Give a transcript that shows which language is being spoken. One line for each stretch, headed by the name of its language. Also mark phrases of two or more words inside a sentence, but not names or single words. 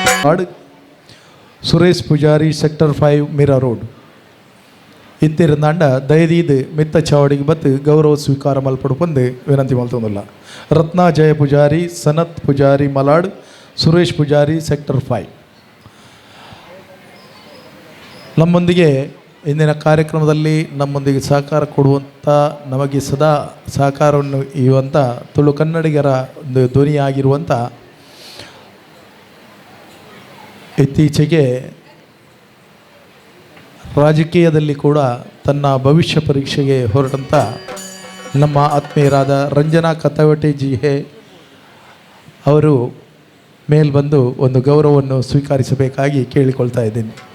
Tulu: ಮಲಾಡ್, ಸುರೇಶ್ ಪೂಜಾರಿ ಸೆಕ್ಟರ್ 5 ಮೀರಾ ರೋಡ್ ಇತ್ತಿರಂದಾಂಡ ದಯದೀದು ಮಿತ್ತ ಚಾವಡಿಗೆ ಬತ್ತು ಗೌರವ ಸ್ವೀಕಾರ ಮಲ್ಪಡು ಬಂದು ವಿನಂತಿ ಮಲ್ತೊಂದಿಲ್ಲ. ರತ್ನಾ ಜಯ ಪೂಜಾರಿ, ಸನತ್ ಪೂಜಾರಿ ಮಲಾಡ್, ಸುರೇಶ್ ಪೂಜಾರಿ ಸೆಕ್ಟರ್ 5.
Kannada: ನಮ್ಮೊಂದಿಗೆ ಇಂದಿನ ಕಾರ್ಯಕ್ರಮದಲ್ಲಿ ನಮ್ಮೊಂದಿಗೆ ಸಹಕಾರ ಕೊಡುವಂಥ, ನಮಗೆ ಸದಾ ಸಹಕಾರವನ್ನು ಇರುವಂಥ ತುಳು ಕನ್ನಡಿಗರ ಒಂದು ಧ್ವನಿಯಾಗಿರುವಂಥ, ಇತ್ತೀಚೆಗೆ ರಾಜಕೀಯದಲ್ಲಿ ಕೂಡ ತನ್ನ ಭವಿಷ್ಯ ಪರೀಕ್ಷೆಗೆ ಹೊರಟಂಥ ನಮ್ಮ ಆತ್ಮೀಯರಾದ ರಂಜನಾ ಕಥಾವಟೆ ಜಿ ಹೇ ಅವರು ಮೇಲ್ ಬಂದು ಒಂದು ಗೌರವವನ್ನು ಸ್ವೀಕರಿಸಬೇಕಾಗಿ ಕೇಳಿಕೊಳ್ತಾ ಇದ್ದೀನಿ.